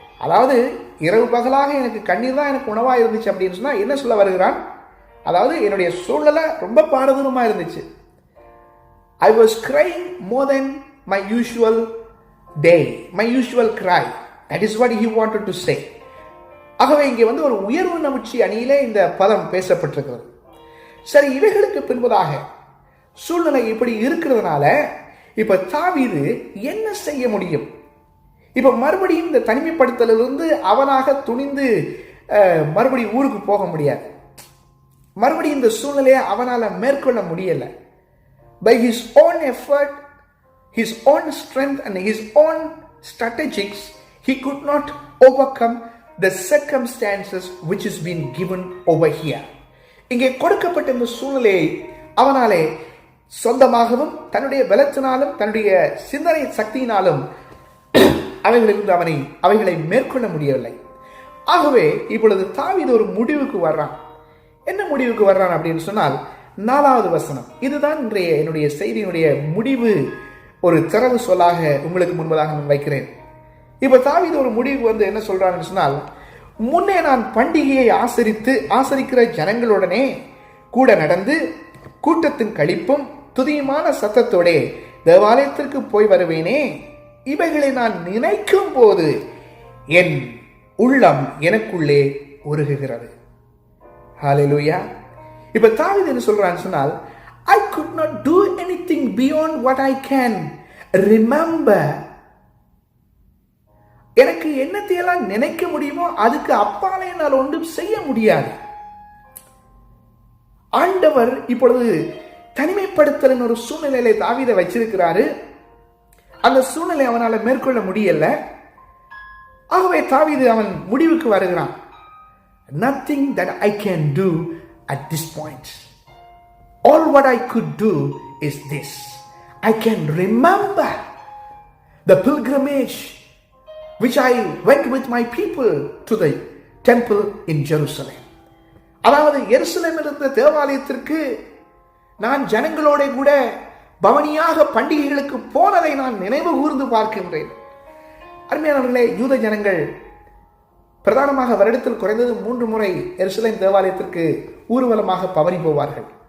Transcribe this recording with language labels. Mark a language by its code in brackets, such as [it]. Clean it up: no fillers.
[ta] அதாவது இரவு பகலாக எனக்கு கண்ணீர் தான் எனக்கு உணவாக இருந்துச்சு அப்படின்னு சொன்னா என்ன சொல்ல வருகிறான்? அதாவது என்னுடைய சூழ்நிலை ரொம்ப பாரதூரமாக இருந்துச்சு. [en] I was crying more than my usual day, my usual cry. That is what he wanted to say. [ta] ஆகவே இங்கே ஒரு உயர்வு நமிழ்ச்சி அணியிலே இந்த பதம் பேசப்பட்டிருக்கிறது. சரி, இவைகளுக்கு பின்பதாக சூழ்நிலை இப்படி இருக்கிறதுனால இப்ப தாவீது என்ன செய்ய முடியும்? இப்ப மறுபடியும் இந்த தனிமைப்படுத்தலிருந்து அவனாக துணிந்து மறுபடியும் ஊருக்கு போக முடியாது. மறுபடியும் இந்த சூழ்நிலையை அவனால மேற்கொள்ள முடியல. [en] By his own effort, his own strength and his own strategies, he could not overcome the circumstances which has been given over here. [ta] இங்கே கொடுக்கப்பட்ட இந்த சூழ்நிலையை அவனாலே சொந்தமாகவும் தன்னுடைய பலத்தினாலும் தன்னுடைய சிந்தனை சக்தியினாலும் அவைகளிலிருந்து அவைகளை மேற்கொள்ள முடியவில்லை. ஆகவே இப்பொழுது தாவீது ஒரு முடிவுக்கு வர்றான். என்ன முடிவுக்கு வர்றான் அப்படின்னு சொன்னால் 4வது வசனம். இதுதான் இன்றைய என்னுடைய செய்தியினுடைய முடிவு, ஒரு திறவு சொல்லாக உங்களுக்கு முன்பதாக நான் வைக்கிறேன். இப்ப தாவீது ஒரு முடிவுக்கு என்ன சொல்றான்னு சொன்னால், முன்னே நான் பண்டிகையை ஆசரிக்கிற ஜனங்களுடனே கூட நடந்து கூட்டத்தின் களிப்பும் துதியுமான சத்தத்தோடே தேவாலயத்திற்கு போய் வருவேனே. இவைகளை நான் நினைக்கும் போது என் உள்ளம் எனக்குள்ளே உருகுகிறது. ஹல்லேலூயா. இப்ப தாவீது என்ன சொல்றான்னு சொன்னால், [en] I could not do anything beyond what I can remember. [ta] எனக்கு என்னத்தையெல்லாம் நினைக்க முடியுமோ அதுக்கு அப்பாலே என்னால் ஒன்றும் செய்ய முடியாது. ஆண்டவர் இப்பொழுது தனிமைப்படுத்தலின் ஒரு சூழ்நிலையில தாவீதை வச்சிருக்கிறாரு. அந்த சூழ்நிலை அவனால மேற்கொள்ள முடியல. ஆகவே தாவீது அவன் முடிவுக்கு வருகிறான். [en] Nothing that I can do at this point. All what I could do is this. I can remember the pilgrimage which I went with my people to the temple in Jerusalem. [ta] அதாவது எருசலேமில் இருந்த தேவாலயத்திற்கு நான் ஜனங்களோட கூட பவனியாக பண்டிகைகளுக்கு போனதை நான் நினைவு கூர்ந்து பார்க்கின்றேன். அருமையானவர்களே, யூத ஜனங்கள் பிரதானமாக வருடத்தில் குறைந்தது 3 முறை எருசலேம் தேவாலயத்திற்கு ஊர்வலமாக பவனி போவார்கள்.